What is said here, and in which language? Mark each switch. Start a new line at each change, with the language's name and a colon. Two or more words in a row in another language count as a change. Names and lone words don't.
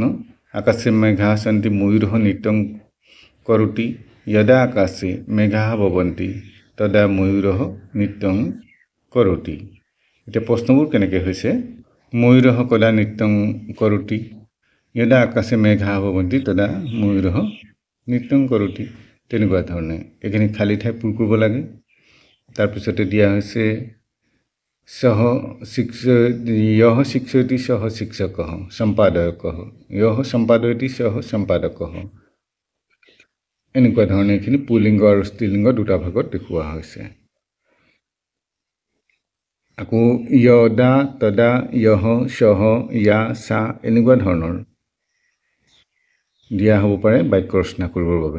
Sanskrit: आकाशे मेघाः सन्ति, मयूरः नृत्यं करोति, यदा आकाशे मेघाः भवन्ति, तदा मयूरः नृत्यं करोति।
Assamese: এতিয়া প্ৰশ্নবোৰ কেনেকৈ হৈছে?
Sanskrit: मयूरः कदा नृत्यं करोति, यदा आकाशे मेघाः भवन्ति, तदा मयूरः नित्यं करोति
Assamese: তেনেকুৱা ধৰণে এইখিনি খালী ঠাই পূৰ কৰিব লাগে। তাৰপিছতে দিয়া হৈছে
Sanskrit: यः शिक्षयति सः शिक्षकः सम्पादकः यः सम्पादयति सः सम्पादकः
Assamese: এনেকুৱা ধৰণে এইখিনি পুলিংগ আৰু স্ত্ৰীলিংগ দুটা ভাগত দেখুওৱা হৈছে। আকৌ
Sanskrit: यदा तदा यः सः या सा
Assamese: এনেকুৱা ধৰণৰ দিয়া হ'ব পাৰে বাক্য ৰচনা কৰিবৰ বাবে।